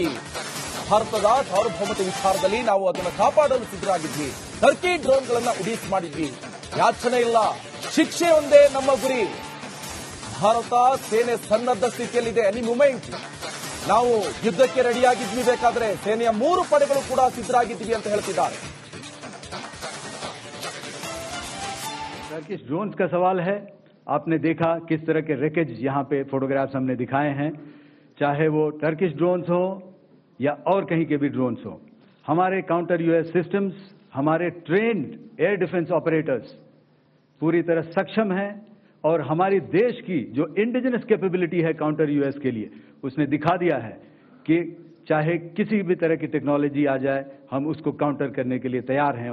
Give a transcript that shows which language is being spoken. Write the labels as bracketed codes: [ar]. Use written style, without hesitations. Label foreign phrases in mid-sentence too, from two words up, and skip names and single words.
[kn] ಭಾರತದ ಸಾರ್ವಭೌಮತೆ ವಿಚಾರದಲ್ಲಿ ನಾವು ಅದನ್ನು ಕಾಪಾಡಲು ಸಿದ್ಧರಾಗಿದ್ವಿ. ಟರ್ಕಿ ಡ್ರೋನ್ಗಳನ್ನು ಉಡೀಸ್ ಮಾಡಿದ್ವಿ. ಯಾಚನೆ ಇಲ್ಲ, ಶಿಕ್ಷೆ ಒಂದೇ ನಮ್ಮ ಗುರಿ. ಭಾರತ ಸೇನೆ ಸನ್ನದ್ಧ ಸ್ಥಿತಿಯಲ್ಲಿದೆ. [en] any moment [kn] ನಾವು ಯುದ್ಧಕ್ಕೆ ರೆಡಿಯಾಗಿದ್ವಿ. ಬೇಕಾದ್ರೆ ಸೇನೆಯ 3 ಪಡೆಗಳು ಕೂಡ ಸಿದ್ಧರಾಗಿದ್ದೀವಿ ಅಂತ ಹೇಳ್ತಿದ್ದಾರೆ. [en] Turkish drones [hi] का सवाल है. आपने देखा किस तरह के रैकेज यहाँ पे फोटोग्राफ्स हमने दिखाए हैं, चाहे वो [en] Turkish drones [hi] हो या और कहीं के भी ड्रोन्स हो. हमारे [en] counter UAS systems, [hi] हमारे [en] trained air defence operators [hi] पूरी तरह सक्षम हैं और हमारी देश की जो [en] indigenous capability [hi] है [en] counter UAS [hi] के लिए, उसने दिखा दिया है कि चाहे किसी भी तरह की टेक्नोलॉजी आ जाए, हम उसको काउंटर करने के लिए तैयार हैं.